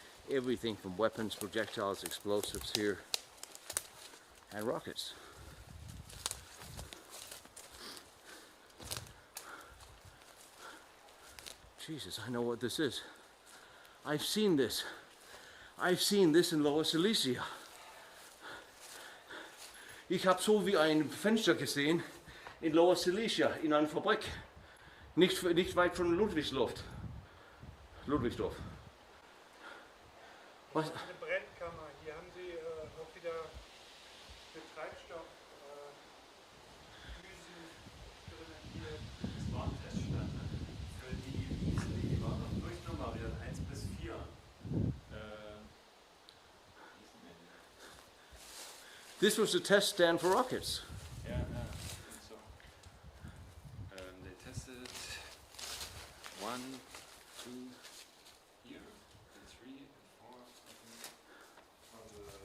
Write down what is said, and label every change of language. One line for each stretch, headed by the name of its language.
English: everything from weapons, projectiles, explosives here, and rockets. Jesus, I know what this is. I've seen this. I've seen this in Lower Silesia.
German: Ich habe so wie ein Fenster gesehen in Lower Silesia, in einer Fabrik. Nicht weit von Ludwigsdorf. Was? Eine Brennkammer. Hier haben Sie auch wieder mit Treibstoff Düsen drin. Das war ein Teststand, ne? Für die Wiesen, die waren noch durchnummeriert, 1 bis 4.
English: This was a test stand for rockets. Yeah, yeah. So, they tested 1, 2, here, and 3, and 4 on the